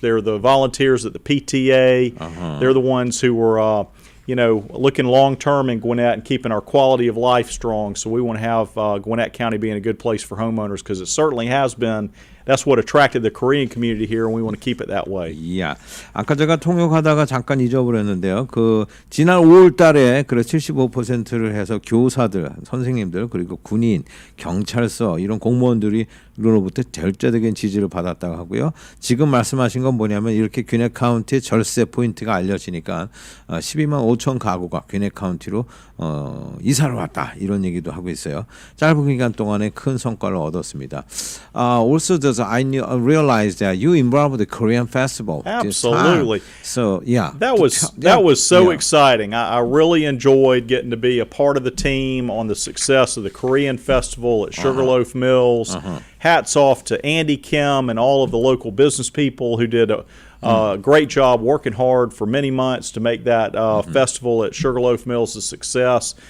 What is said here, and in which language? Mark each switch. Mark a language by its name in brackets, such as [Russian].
[English] They're the volunteers at the PTA. They're the ones who are looking long term in Gwinnett and keeping our quality of life strong. So we want to have Gwinnett County being a good place for homeowners because it certainly has been. That's what attracted the Korean community here, and we want to keep it that way. Yeah. [Korean] 아까 제가 통역하다가 잠깐 잊어버렸는데요. 지난 5월달에 75%를 해서 교사들, 선생님들 그리고 군인, 경찰서 이런 공무원들로부터 절대적인 지지를 받았다고 하고요. 지금 말씀하신 건 뭐냐면 이렇게 균핵 카운티 절세 포인트가 알려지니까 12만 5천 가구가 균핵 카운티로 이사를 왔다 이런 얘기도 하고 있어요. 짧은 기간 동안에 큰 성과를 얻었습니다. [English] Also the because I realized that you involved the Korean festival. this time. Absolutely. So yeah, That was so exciting. I really enjoyed getting to be a part of the team on the success of the Korean festival at Sugarloaf Mills. Hats off to Andy Kim and all of the local business people who did a great job working hard for many months to make that festival at Sugarloaf Mills a success.